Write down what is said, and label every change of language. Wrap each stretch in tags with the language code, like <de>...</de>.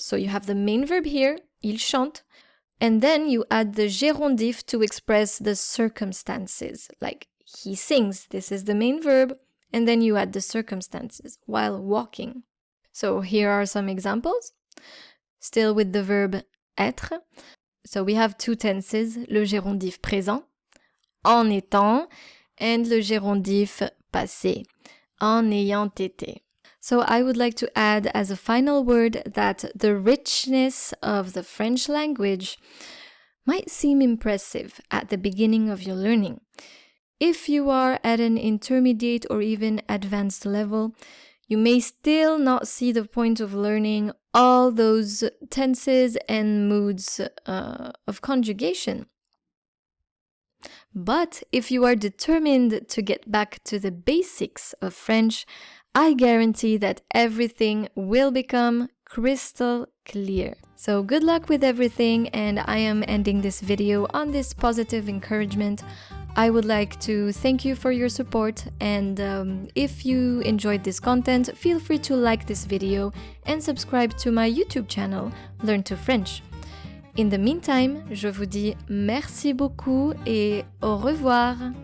<en>So you have the main verb here, il chante, and then you add the gérondif to express the circumstances. Like he sings, this is the main verb, and then you add the circumstances while walking. So here are some examples. Still with the verb être. So we have two tenses, le gérondif présent, en étant, and le gérondif passé, en ayant été. So I would like to add as a final word that the richness of the French language might seem impressive at the beginning of your learning. If you are at an intermediate or even advanced level, you may still not see the point of learning all those tenses and moods of conjugation. But if you are determined to get back to the basics of French, I guarantee that everything will become crystal clear. So good luck with everything, and I am ending this video on this positive encouragement. I would like to thank you for your support, and if you enjoyed this content, feel free to like this video and subscribe to my YouTube channel, Learn to French. In the meantime,</en> <fr>je vous dis merci beaucoup et au revoir!</fr>